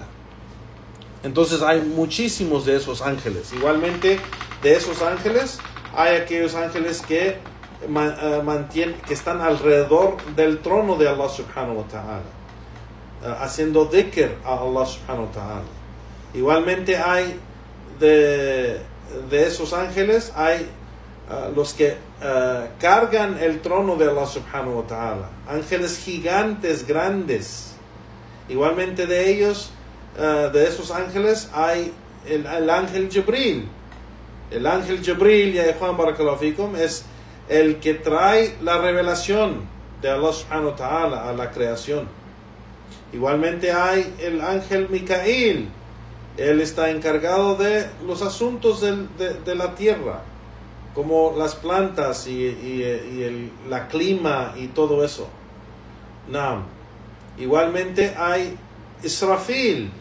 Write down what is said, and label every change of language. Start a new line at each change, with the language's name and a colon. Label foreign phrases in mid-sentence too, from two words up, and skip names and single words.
Spanish: Entonces hay muchísimos de esos ángeles. Igualmente de esos ángeles hay aquellos ángeles que que están alrededor del trono de Allah
Arabic: سبحانه وتعالى,
Spanish: haciendo dhikr a Allah
Arabic: سبحانه وتعالى.
Spanish: Igualmente hay de esos ángeles hay los que cargan el trono de Allah
Arabic: سبحانه وتعالى,
Spanish: ángeles gigantes, grandes. Igualmente de ellos, de esos ángeles hay el ángel Jibril. El ángel Jibril, ya Juan
Arabic: بارك الله فيكم,
Spanish: es el que trae la revelación de Allah
Arabic: سبحانه وتعالى
Spanish: a la creación. Igualmente hay el ángel Micail. Él está encargado de los asuntos de la tierra, como las plantas y la clima y todo eso. Igualmente hay Israfil.